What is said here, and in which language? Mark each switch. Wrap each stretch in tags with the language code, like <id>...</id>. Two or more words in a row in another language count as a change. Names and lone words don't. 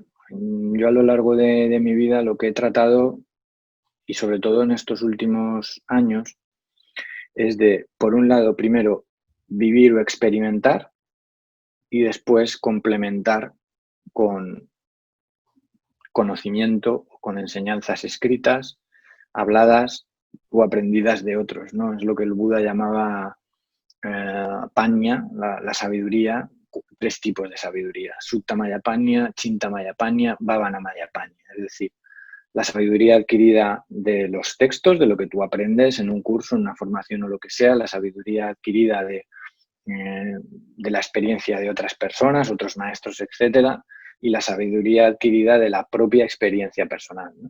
<es>Yo a lo largo de mi vida lo que he tratado, y sobre todo en estos últimos años, es de, por un lado, primero vivir o experimentar y después complementar con conocimiento, con enseñanzas escritas, habladas o aprendidas de otros, ¿no? Es lo que el Buda llamaba Panya, la sabiduría, 3 tipos de sabiduría:</es> <pi>Sutta Maya Panya, Chinta Maya Panya, Bhavana Maya Panya.</pi> <es>Es decir, la sabiduría adquirida de los textos, de lo que tú aprendes en un curso, en una formación o lo que sea, la sabiduría adquirida de la experiencia de otras personas, otros maestros, etcétera, y la sabiduría adquirida de la propia experiencia personal, ¿no?</es>